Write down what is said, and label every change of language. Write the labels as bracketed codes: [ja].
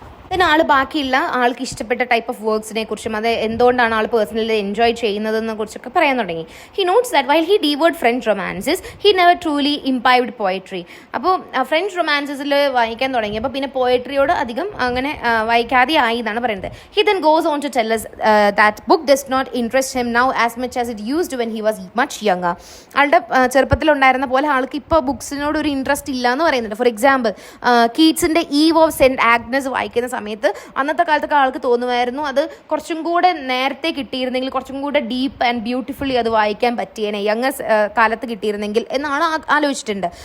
[ml] then ആൾ ബാക്കിയുള്ള ആൾക്ക് ഇഷ്ടപ്പെട്ട ടൈപ്പ് ഓഫ് വർക്ക്സിനെ കുറിച്ചും അത് എന്തുകൊണ്ടാണ് ആൾ പേഴ്സണലി എൻജോയ് ചെയ്യുന്നതെന്നെ കുറിച്ചൊക്കെ പറയാൻ തുടങ്ങി. [en] He notes that while he devoured French romances he never truly imbibed poetry. [ml] അപ്പോൾ ഫ്രഞ്ച് റൊമാൻസസിൽ വായിക്കാൻ തുടങ്ങിയപ്പോൾ പിന്നെ പോയട്രിയോട് അധികം അങ്ങനെ വായിക്കാതെ ആയി എന്നാണ് പറയുന്നത്. [en] He then goes on to tell us that book does not interest him now as much as it used when he was much younger. [ml] ആളുടെ ചെറുപ്പത്തിലുണ്ടായിരുന്ന പോലെ ആൾക്ക് ഇപ്പോൾ ബുക്സിനോട് ഒരു ഇൻട്രസ്റ്റ് ഇല്ല എന്ന് പറയുന്നുണ്ട്. For example കീറ്റ്സിൻ്റെ eve of cent Agnes വായിക്കുന്ന സമയത്ത് അന്നത്തെ കാലത്തൊക്കെ ആൾക്ക് തോന്നുമായിരുന്നു അത് കുറച്ചും കൂടെ നേരത്തെ കിട്ടിയിരുന്നെങ്കിൽ, കുറച്ചും കൂടെ ഡീപ്പ് ആൻഡ് ബ്യൂട്ടിഫുള്ളി അത് വായിക്കാൻ പറ്റിയേനെ യങ് കാലത്ത് കിട്ടിയിരുന്നെങ്കിൽ എന്നാണ് ആലോചിച്ചിട്ടുണ്ട്.